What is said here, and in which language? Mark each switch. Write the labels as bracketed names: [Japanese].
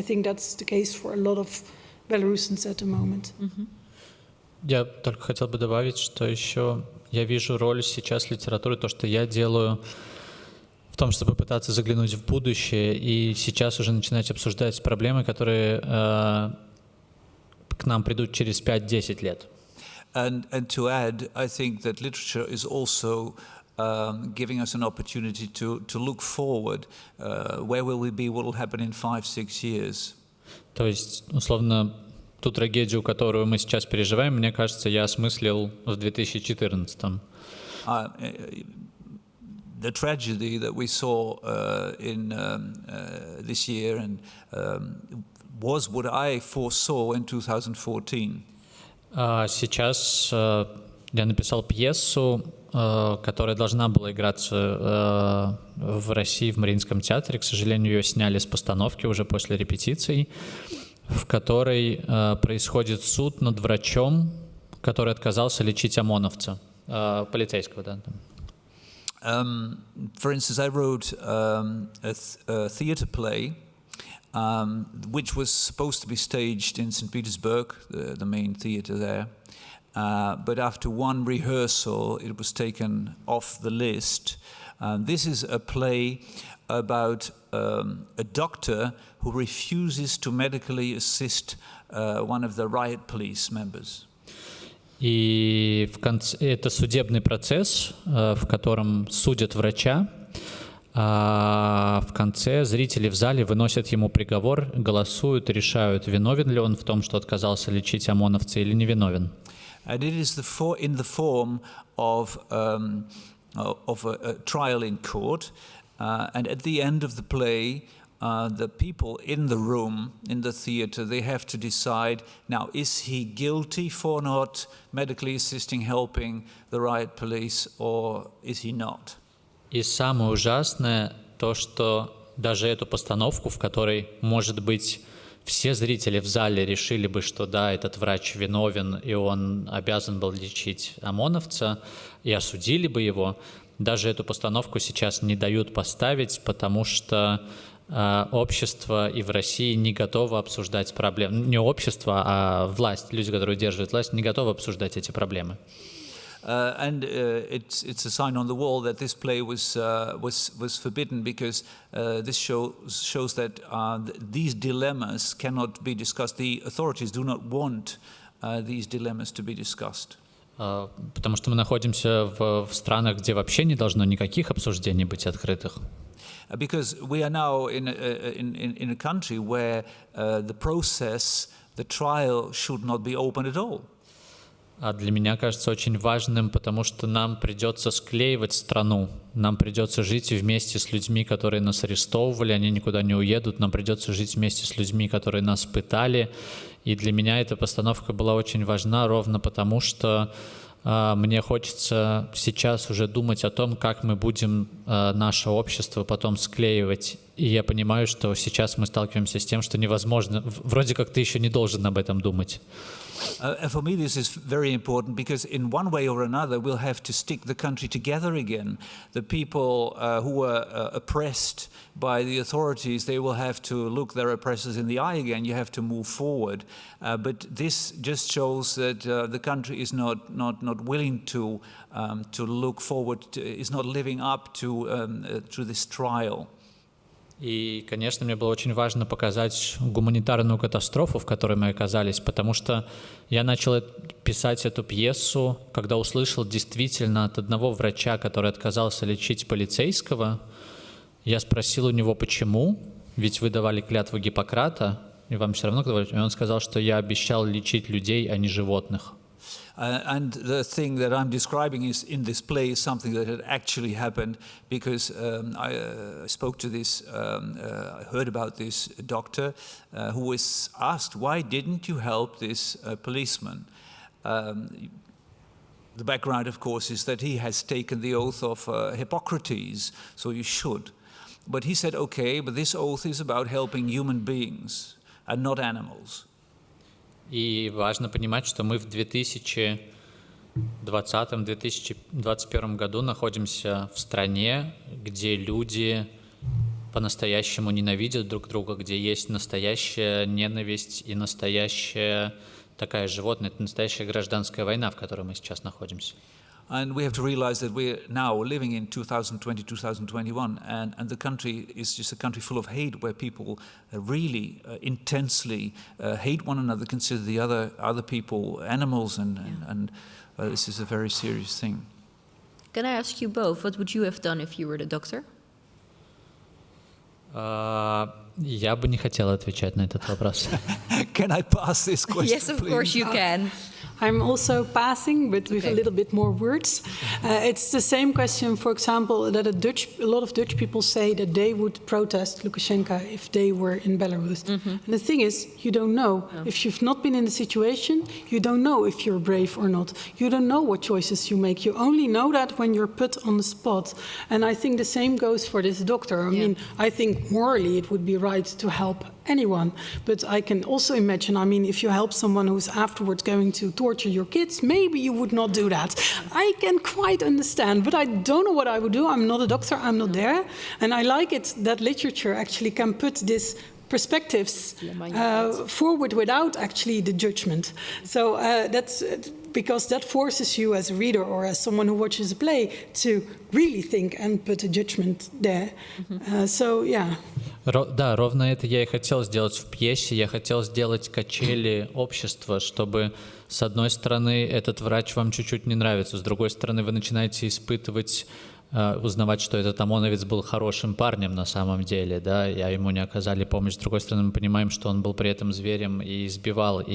[English] I think that's the case for a lot of Belarusians at the moment. [Russian] Я только хотел бы добавить, что еще я вижу роль сейчас литературы, то, что я делаю в том, чтобы пытаться заглянуть в будущее и сейчас уже начинать обсуждать проблемы, которые к нам придут через 5-10 лет. [English] And to add, I think that literature is also giving us an opportunity to look forward. Where will we be? What will happen in 5-6 years? [Russian] То есть, условно, ту трагедию, которую мы сейчас переживаем, мне кажется, я осмыслил в 2014. [English] The tragedy that we saw in this year and was what I foresaw in 2014. [Russian] Сейчас я написал пьесу, которая должна была играться в России в Мариинском театре. К сожалению, ее сняли с постановки уже после репетиций, в которой происходит суд над врачом, который отказался лечить ОМОНовца, полицейского, да. [English] For instance, I wrote a theater play which was supposed to be staged in St. Petersburg, the main theater there. But after one rehearsal, it was taken off the list. This is a play about a doctor who refuses to medically assist one of the riot police members. [Russian] И в конце это судебный процесс, в котором судят врача. А в конце зрители в зале выносят ему приговор, голосуют, решают, виновен ли он в том, что отказался лечить ОМОНовца, или не виновен. [English] And it is in the form of a trial in court. And at the end of the play, the people in the room, in the theater, they have to decide, now, is he guilty for not medically assisting, helping the riot police, or is he not? [Russian] И самое ужасное то, что даже эту постановку, в которой, может быть, все зрители в зале решили бы, что да, этот врач виновен, и он обязан был лечить ОМОНовца, и осудили бы его, даже эту постановку сейчас не дают поставить, потому что общество и в России не готово обсуждать проблемы. Не общество, а власть, люди, которые держат власть, не готовы обсуждать эти проблемы. [English] And it's a sign on the wall that this play was forbidden because this shows that these dilemmas cannot be discussed. The authorities do not want these dilemmas to be discussed. [Russian] Потому что мы находимся в странах, где вообще не должно никаких обсуждений быть открытых. [English] Because we are now in a country where the process, the trial should not be open at all. [Russian] А для меня кажется очень важным, потому что нам придется склеивать страну, нам придется жить вместе с людьми, которые нас арестовывали, они никуда не уедут, нам придется жить вместе с людьми, которые нас пытали. И для меня эта постановка была очень важна ровно потому, что мне хочется сейчас уже думать о том, как мы будем наше общество потом склеивать. И я понимаю, что сейчас мы сталкиваемся с тем, что невозможно, вроде как ты еще не должен об этом думать. [English] And for me, this is very important because in one way or another, we'll have to stick the country together again. The people who were oppressed by the authorities, they will have to look their oppressors in the eye again. You have to move forward. But this just shows that the country is not willing to look forward, is not living up to this trial. [Russian] И, конечно, мне было очень важно показать гуманитарную катастрофу, в которой мы оказались, потому что я начал писать эту пьесу, когда услышал действительно от одного врача, который отказался лечить полицейского, Я спросил у него, почему, ведь вы давали клятву Гиппократа, и вам все равно говорить. И он сказал, что я обещал лечить людей, а не животных. [English] And the thing that I'm describing is in this play is something that had actually happened because I spoke to this, I heard about this doctor who was asked, why didn't you help this policeman? The background, of course, is that he has taken the oath of Hippocrates, so you should. But he said, okay, but this oath is about helping human beings and not animals. [Russian] И важно понимать, что мы в 2020-2021 году находимся в стране, где люди по-настоящему ненавидят друг друга, где есть настоящая ненависть и настоящая такая животное, это настоящая гражданская война, в которой мы сейчас находимся. [English] And we have to realize that we're now living in 2020, 2021, and the country is just a country full of hate, where people really intensely hate one another, consider the other people animals, and this is a very serious thing. Can I ask you both, what would you have done if you were the doctor? [Russian] Я бы не хотел отвечать на этот вопрос. [English] Can I pass this question, Yes, of please? course you can. I'm also passing, but with a little bit more words. It's the same question, for example, that a lot of Dutch people say that they would protest Lukashenko if they were in Belarus. And the thing is, you don't know. If you've not been in the situation, you don't know if you're brave or not. You don't know what choices you make. You only know that when you're put on the spot. And I think the same goes for this doctor. I mean, I think morally it would be right to help anyone. But I can also imagine, I mean, if you help someone who's afterwards going to torture your kids, maybe you would not do that. I can quite understand, but I don't know what I would do. I'm not a doctor, I'm not there. And I like it that literature actually can put this perspectives forward without actually the judgment. So that's because that forces you as a reader or as someone who watches a play to really think and put a judgment there. So yeah. [Russian] Да, ровно это я и хотел сделать в пьесе. Я хотел сделать качели общества, чтобы, с одной стороны, этот врач вам чуть-чуть не нравится, с другой стороны, вы начинаете испытывать, узнавать, что этот ОМОНовец был хорошим парнем на самом деле, да, и ему не оказали помощь. С другой стороны, мы понимаем, что он был при этом зверем и избивал.